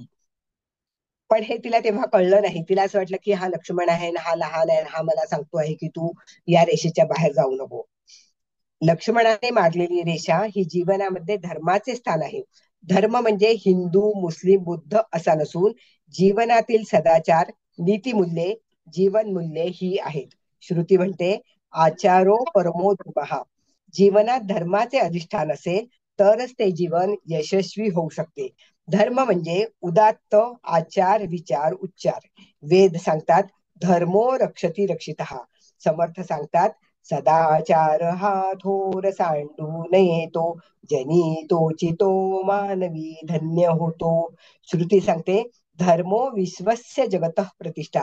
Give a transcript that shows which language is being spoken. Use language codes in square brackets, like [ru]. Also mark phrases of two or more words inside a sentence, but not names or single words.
[mr] पण हे तिला तेव्हा कळलं नाही. तिला असं वाटलं की हा लक्ष्मण आहे, हा लहान आहे, हा मला सांगतो आहे की तू या रेषेच्या बाहेर जाऊ नको. लक्ष्मणाने मारलेली रेषा ही जीवनामध्ये धर्माचे स्थान आहे. धर्म म्हणजे हिंदू, मुस्लिम, बुद्ध असा नसून जीवनातील सदाचार, नीतिमूल्ये, जीवनमूल्ये ही आहेत. श्रुती म्हणते [sa] आचारो परमो धर्मः. [mr] जीवनात धर्माचे अधिष्ठान असेल तरच ते जीवन यशस्वी होऊ शकते. धर्म म्हणजे उदात्त आचार, विचार, उच्चार. वेद सांगतात [sa] धर्मो रक्षती रक्षितः. [mr] समर्थ सांगतात सदाचार हा थोर सांडू नये तो, जनी तोची तो मानवी धन्य होतो. श्रुती सांगते [sa] धर्मो विश्वस्य जगतः प्रतिष्ठा.